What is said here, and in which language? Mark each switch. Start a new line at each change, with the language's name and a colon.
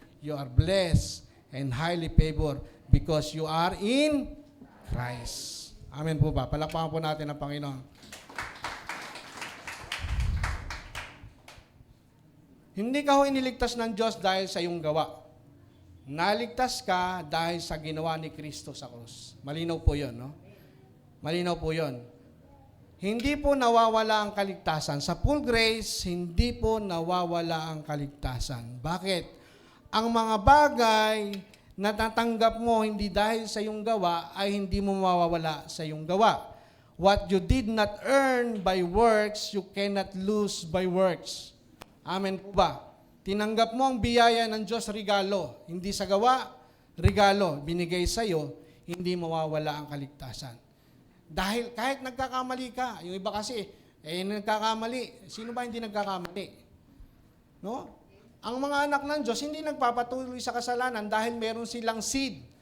English: You are blessed and highly favored because you are in Christ.
Filipino: Amen po ba? Palakpakan po natin ang Panginoon. Hindi ka ho iniligtas ng Diyos dahil sa iyong gawa. Naligtas ka dahil sa ginawa ni Kristo sa krus. Malinaw po yun, no? Malinaw po yun. Hindi po nawawala ang kaligtasan. Sa full grace, hindi po nawawala ang kaligtasan. Bakit? Ang mga bagay na natanggap mo hindi dahil sa iyong gawa ay hindi mo mawawala sa iyong gawa.
English: What you did not earn by works, you cannot lose by works.
Filipino: Amen po ba? Tinanggap mo ang biyaya ng Diyos, regalo. Hindi sa gawa, regalo. Binigay sa iyo, hindi mawawala ang kaligtasan. Dahil kahit nagkakamali ka, yung iba kasi, nagkakamali. Sino ba hindi nagkakamali? No? Ang mga anak ng Diyos, hindi nagpapatuloy sa kasalanan dahil meron silang seed.